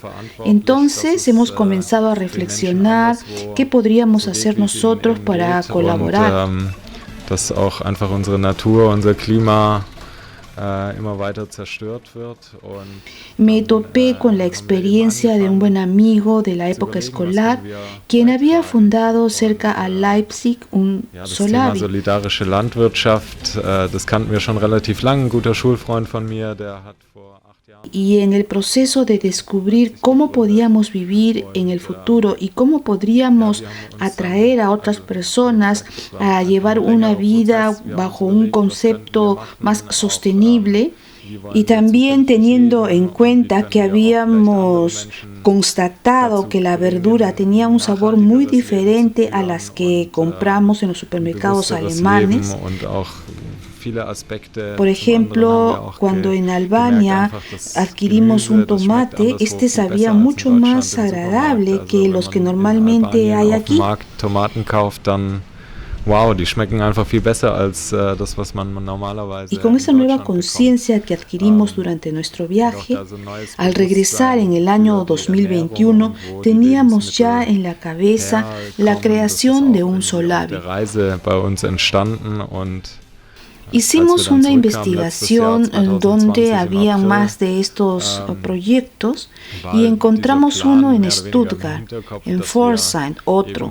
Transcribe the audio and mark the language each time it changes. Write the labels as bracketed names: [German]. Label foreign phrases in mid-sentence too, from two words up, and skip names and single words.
[Spanish] Entonces hemos comenzado a reflexionar qué podríamos hacer nosotros para colaborar. Me topé con la experiencia de un buen amigo de la época escolar, quien había fundado cerca a Leipzig un Solavi. [German] Solidarische Landwirtschaft, das kannten wir schon relativ lang. Ein guter Schulfreund von mir, der hat vor 8 Jahren. [Spanish] Y en el proceso de descubrir cómo podíamos vivir en el futuro y cómo podríamos atraer a otras personas a llevar una vida bajo un concepto más sostenible, y también teniendo en cuenta que habíamos constatado que la verdura tenía un sabor muy diferente a las que compramos en los supermercados alemanes. Por ejemplo, cuando en Albania adquirimos un tomate, este sabía mucho más agradable que los que normalmente hay aquí. [German] Wow, die schmecken einfach viel besser als das, was man normalerweise. [Spanish] Y con esa nueva conciencia que adquirimos durante nuestro viaje, al regresar en el año 2021, teníamos ya en la cabeza la creación de un Solavi. Hicimos una investigación donde había más de estos proyectos y encontramos uno en Stuttgart, en Pforzheim, otro.